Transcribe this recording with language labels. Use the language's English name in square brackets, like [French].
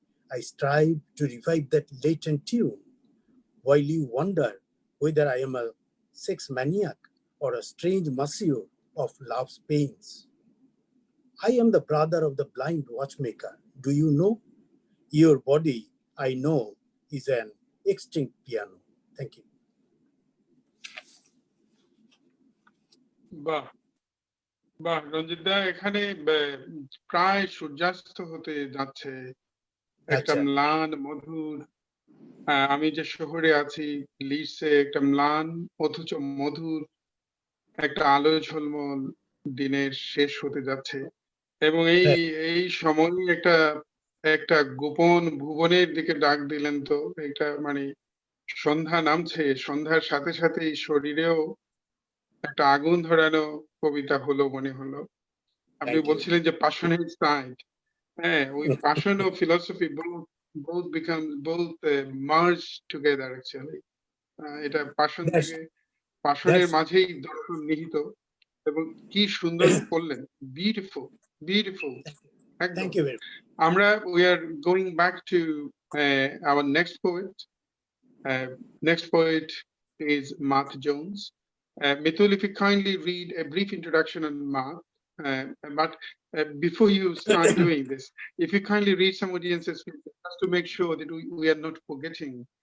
[English] I strive to revive that latent tune, while you wonder whether I am a sex maniac or a strange monsieur of love's pains. I am the brother of the blind watchmaker. Do you know? Your body, I know, is an extinct piano. Thank you. [Bangla] বাহ বাহ, রঞ্জিত দা, এখানে প্রায় সূর্যাস্ত হতে যাচ্ছে, একটা আচ্ছা। ম্লান মধুর, আমি যে শহরে আছি লিডসে, একটা ম্লান অথচ মধুর একটা আলো ঝলমল দিনের শেষ হতে যাচ্ছে, এবং এই সময় একটা একটা গোপন ভুবনের দিকে ডাক দিলেন। তো এটা মানে সন্ধ্যা নামছে, সন্ধ্যার সাথে সাথে শরীরেও একটা আগুন ধরানো কবিতা হলো মনে হলো। আপনি বলছিলেন যে প্যাশনেট সাইড, হ্যাঁ, ওই প্যাশন ও philosophy [English] both become both merge together actually. [Bangla] এটা প্যাশন থেকে, প্যাশনের মাঝেই দর্শন নিহিত, এবং কি সুন্দর করলেন, beautiful beautiful. [English] Thank you very much. [Bangla] আমরা [English] we are going back to our next poet. Next poet is Matt Jones. Mitul, if you kindly read a brief introduction on Matt, but before you start doing this, if you kindly read some audiences, just to make sure that we are not forgetting.